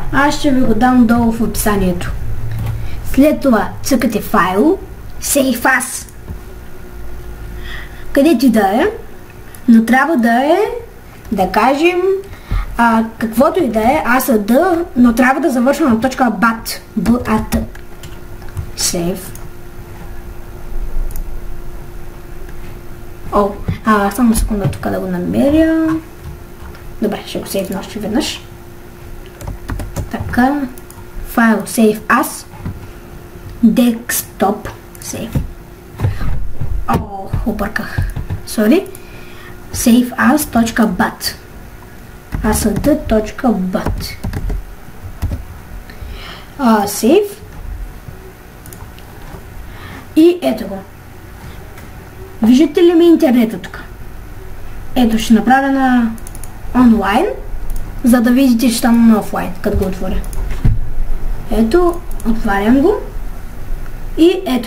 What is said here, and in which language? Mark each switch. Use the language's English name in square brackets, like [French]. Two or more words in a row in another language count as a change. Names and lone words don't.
[Bulgarian] Аз ще ви го дам долу в описанието. След това цъкате файл, [English] Save As. [Bulgarian] Където и да е, но трябва да е, да кажем, каквото и да е, ASD, но трябва да завършва на точка BAT. [English] BAT. Save. [Bulgarian] Само секунда тук да го намеря. Добре, ще го сейвна още веднъж. Така, файл [English] Save As, Desktop Save. Обърках. Sorry. Save As.bat. asd.bat. Save. [Bulgarian] И ето го. Виждате ли ми интернета тук? Ето ще направя на онлайн, за да видите, че там на офлайн, като го отворя. Ето, отварям го и ето.